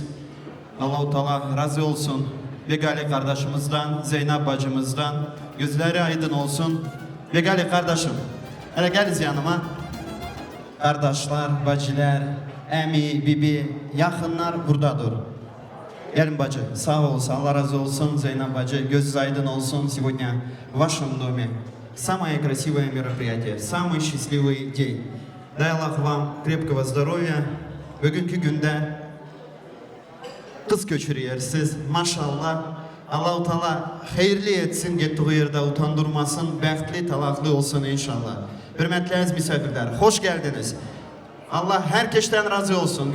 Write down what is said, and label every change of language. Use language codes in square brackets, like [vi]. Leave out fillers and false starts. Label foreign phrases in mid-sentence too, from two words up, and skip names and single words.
[tr] Allah-u Teala razı olsun. Begali kardeşimizden, Zeynep bacımızdan. Gözleri aydın olsun. Begali kardeşim. Hele geliz yanıma. Kardeşler, bacılar, emi, bibi, yakınlar buradadır. Gelin bacı, sağ olsun, Allah razı olsun. Zeynep bacı, gözünüz aydın olsun. [ru] Сегодня в вашем доме самое красивое мероприятие, самый счастливый день. Дай Allah вам крепкого здоровья. [tr] Bugünkü günde kız köçürüyersiniz. Maşallah. Allah-u Teala hayırlı etsin, gittiği yerde utandırmasın, bəxtli, talaqlı olsun inşallah. Hürmetli aziz misafirler, hoş geldiniz. Allah herkesten razı olsun.